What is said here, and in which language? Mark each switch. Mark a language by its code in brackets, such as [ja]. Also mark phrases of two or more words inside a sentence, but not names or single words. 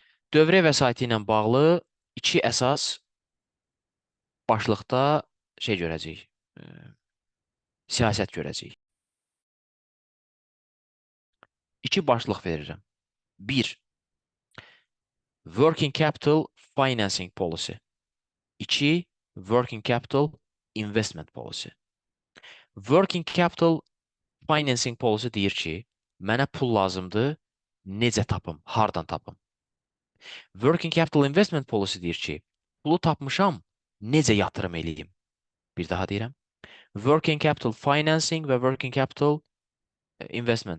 [az] Dövrə vəsaiti ilə bağlı iki əsas başlıqda şey görəcəyik, siyasət görəcəyik. İki başlıq verirəm. Bir, [en] Working Capital Financing Policy. İki, Working Capital Investment Policy. Working Capital Financing Policy [az] deyir ki, mənə pul lazımdır, necə tapım, hardan tapım. [en] Working Capital Investment Policy [az] deyir ki, pulu tapmışam, necə yatırım eləyim. Bir daha deyirəm. [en] Working Capital Financing və Working Capital Investment.